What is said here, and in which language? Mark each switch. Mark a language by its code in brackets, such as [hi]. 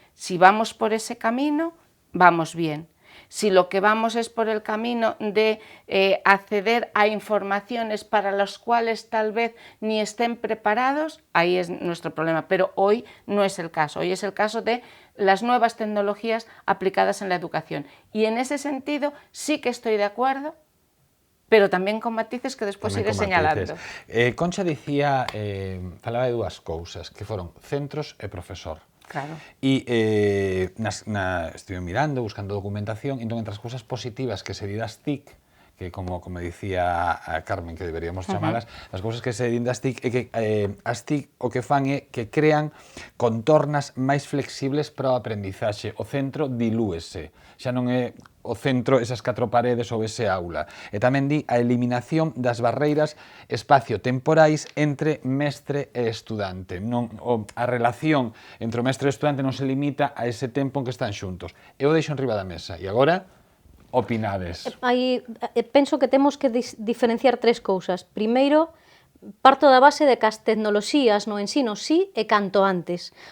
[es] Si vamos por ese camino, vamos bien. Si lo que vamos es por el camino de acceder a informaciones para las cuales tal vez ni estén preparados, ahí es nuestro problema. Pero hoy no es el caso. Hoy es el caso de las nuevas tecnologías aplicadas en la educación. Y en ese sentido sí que estoy de acuerdo, pero [gl] tamén con matices que despois iré señalando. Concha dicía, falaba de dúas cousas, que foron centros e profesor. Claro. E estive mirando, buscando documentación, entón entre as cousas positivas que se di das TIC, que como dicía a Carmen que deberíamos chamalas, as cousas que se din das TIC é que as TIC o que fan é que crean contornas máis flexibles para o aprendizaxe. O centro dilúese, xa non é o centro esas 4 paredes ou ese aula. E tamén di a eliminación das barreiras espacio-temporais entre mestre e estudante. A relación entre o mestre e o estudante non se limita a ese tempo en que están xuntos. Eu deixo en riba da mesa. E agora, opinades. Penso que temos que diferenciar 3 cousas. Primeiro, parto da base de que as tecnoloxías no ensino sí e canto antes.